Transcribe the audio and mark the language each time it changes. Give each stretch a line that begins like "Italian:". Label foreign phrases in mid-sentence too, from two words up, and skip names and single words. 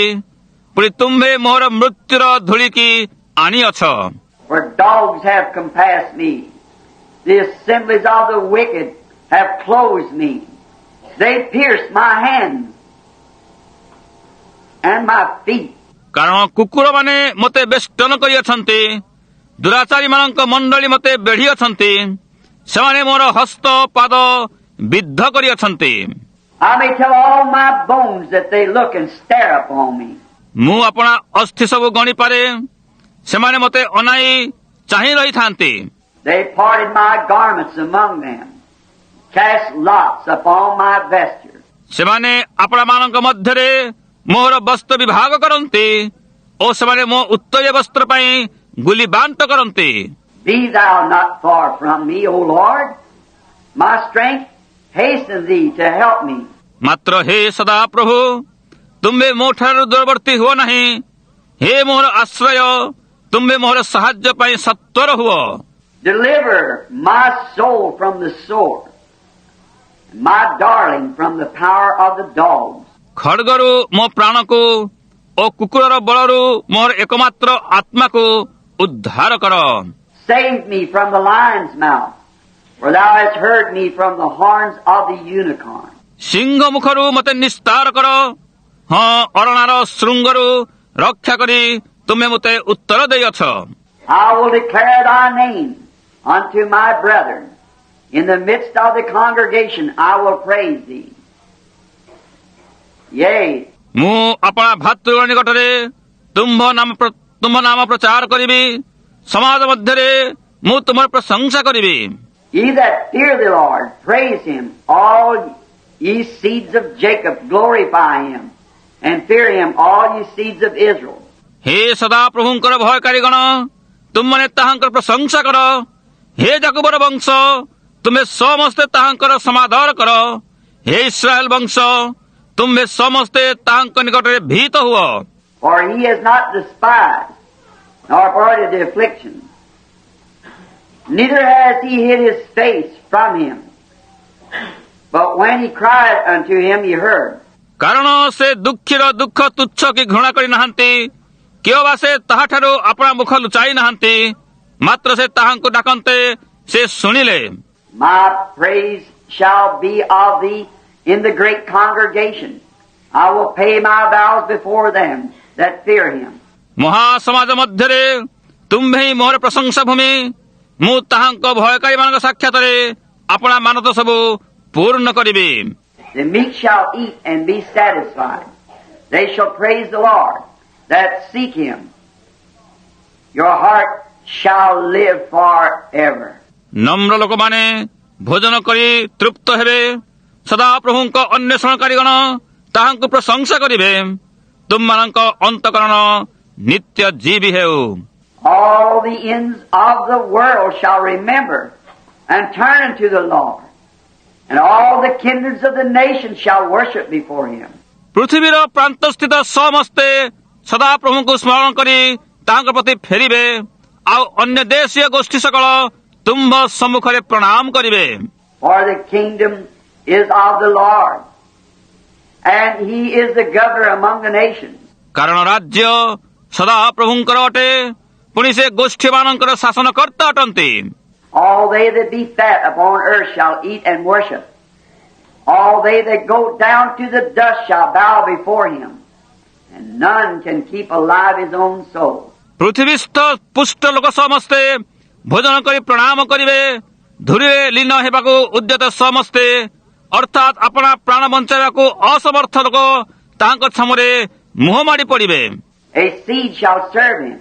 Odia: ପୁଣି ତୁମ୍ଭେ ମୋହର ମୃତ୍ୟୁର ଧୂଳିକି ଆଣିଅଛ।
English: For dogs have compassed me. The assemblies of the wicked have closed me. They pierced my hands and my feet.
Odia: କାରଣ କୁକୁରମାନେ ମୋତେ ବେଷ୍ଟନ କରିଅଛନ୍ତି, ଦୁରାଚାରୀମାନଙ୍କ ମଣ୍ଡଳୀ ମୋତେ ବେଢ଼ିଅଛନ୍ତି। ସେମାନେ ମୋର ହସ୍ତ ପାଦ ବିଦ୍ଧ କରିଅଛନ୍ତି।
English: I may tell all my bones that they look and stare upon me.
Odia: ମୁଁ ଆପଣା ଅସ୍ଥି ସବୁ ଗଣିପାରେ, ସେମାନେ ମୋତେ ଅନାଇ ଚାହିଁ ରହିଥାନ୍ତି।
English: They parted my garments among them, cast lots upon my vesture.
Odia: ସେମାନେ ଆପଣାମାନଙ୍କ ମଧ୍ୟରେ ମୋହର ବସ୍ତ୍ର ବିଭାଗ କରନ୍ତି ଓ ସେମାନେ ମୋ ଉତ୍ତରୀୟ ବସ୍ତ୍ର ପାଇଁ ଗୁଲି ବାଣ୍ଟ କରନ୍ତି।
English: Be thou not far from me, O Lord. My strength hasten thee to help me.
Odia: ମାତ୍ର ହେ ସଦା ପ୍ରଭୁ, ତୁମ୍ଭେ ମୋ ଠାରୁ ଦୂରବର୍ତ୍ତୀ ହୁଅ ନାହିଁ। ହେ ମୋହର ଆଶ୍ରୟ, ତୁମ୍ଭେ ମୋହର ସାହାଯ୍ୟ ପାଇଁ ସତ୍ୱର ହୁଅ।
English: Deliver my soul from the sword, my darling from the power of the dogs.
Odia: ଖଡ୍ଗରୁ ମୋ ପ୍ରାଣକୁ ଓ କୁକୁରର ବଳରୁ ମୋହର ଏକମାତ୍ର ଆତ୍ମାକୁ ଉଦ୍ଧାର କର।
English: Save me from the lion's mouth, for thou hast heard me from the horns of the unicorn.
Odia: ସିଂହ ମୁଖରୁ ମୋତେ ନିସ୍ତାର କର। ହଁ, ଅରଣାର ଶୃଙ୍ଗରୁ ରକ୍ଷା କରି ତୁମେ ମୋତେ ଉତ୍ତର ଦେଇଅଛ।
English: I will declare thy name unto my brethren. In the midst of the congregation I will praise thee. Yea,
Odia: ମୁଁ ଆପଣା ଭାତୃ ନିକଟରେ ତୁମ୍ଭ ନାମ ପ୍ରଚାର କରିବି। ସମାଜ ମଧ୍ୟରେ ମୁଁ ତୁମର ପ୍ରଶଂସା କରିବି।
English: ye that fear the Lord, praise him. All ye seeds of Jacob, glorify him. And fear him, all ye seeds of Israel.
Odia: ହେ ସଦା ପ୍ରଭୁଙ୍କର ଭୟକାରୀଗଣ, ତୁମମାନେ ତାହାଙ୍କର ପ୍ରଶଂସା କର। ହେ ଯାକୁବର ବଂଶ, ତୁମେ ସମସ୍ତେ ତାହାଙ୍କର ସମାଦର କର। ହେ ଇସ୍ରାଏଲ ବଂଶ, ତୁମେ ସମସ୍ତେ ତାହାଙ୍କ ନିକଟରେ ଭୀତ ହୁଅ।
English: For he has not despised, nor avoided the affliction. Neither has he hid his face from him. But when he cried unto him, he heard.
Odia: କାରଣ ସେ ଦୁଃଖୀର ଦୁଃଖ ତୁଚ୍ଛ କି ଘୃଣା କରି ନାହାନ୍ତି, କେଉ ବା ସେ ତାହାଠାରୁ ଆପଣା ମୁଖ ଲୁଚାଇ ନାହାନ୍ତି। ମାତ୍ର ସେ ତାହାଙ୍କୁ ଡାକନ୍ତେ ସେ ଶୁଣିଲେ।
English: My praise shall be of thee in the great congregation. I will pay my vows before them that fear him.
Odia: ମହାସମାଜ ମଧ୍ୟରେ ତୁମ୍ଭେ ହିଁ ମୋହର ପ୍ରଶଂସା ଭୂମି। ମୁଁ ତାହାଙ୍କ ଭୟକାରୀମାନଙ୍କ ସାକ୍ଷାତରେ ଆପଣା ମାନତ ସବୁ ପୂର୍ଣ୍ଣ କରିବି।
English: The meek shall eat and be satisfied. They shall praise the Lord that seek him. Your heart shall live forever.
Odia: ନମ୍ର ଲୋକମାନେ ଭୋଜନ କରି ତୃପ୍ତ ହେବେ। ସଦା ପ୍ରଭୁଙ୍କ ଅନ୍ୱେଷଣକାରୀଗଣ ତାହାଙ୍କୁ ପ୍ରଶଂସା କରିବେ। ତୁମମାନଙ୍କ ଅନ୍ତଃକରଣ ନିତ୍ୟ ଜୀବୀ ହେଉ।
English: All the ends of the world shall remember and turn unto the Lord, and all the kindreds of the nations shall worship before him.
Odia: ପୃଥିବୀର ପ୍ରାନ୍ତସ୍ଥିତ ସମସ୍ତେ ସଦା ପ୍ରଭୁଙ୍କୁ ସ୍ମରଣ କରି ତାଙ୍କ ପ୍ରତି ଫେରିବେ। ଆଉ ଅନ୍ୟ ଦେଶୀୟ ଗୋଷ୍ଠୀ ସକଳ ତୁମ୍ଭ ସମ୍ମୁଖରେ ପ୍ରଣାମ କରିବେ।
English: For the kingdom is of the Lord, and he is the governor among the nations.
Odia: କାରଣ ରାଜ୍ୟ ସଦା ପ୍ରଭୁଙ୍କର ଅଟେ, ପୁଣି ସେ ଗୋଷ୍ଠୀମାନଙ୍କର ଶାସନକର୍ତ୍ତା ଅଟନ୍ତି।
English: All they that be fat upon earth shall eat and worship. All they that go down to the dust shall bow before him, and none can keep alive his own soul.
Odia: ପୃଥିବୀସ୍ଥ ପୁଷ୍ଟ ଲୋକ ସମସ୍ତେ ଭୋଜନ କରି ପ୍ରଣାମ କରିବେ। ଧୂଳିରେ ଲୀନ ହେବାକୁ ଉଦ୍ୟତ ସମସ୍ତେ, ଅର୍ଥାତ୍ ଆପଣା ପ୍ରାଣ ବଞ୍ଚାଇବାକୁ ଅସମର୍ଥ ଲୋକ ତାହାଙ୍କ ଛାମୁରେ ମୁହଁ ମାଡ଼ି ପଡ଼ିବେ।
English: A seed shall serve him.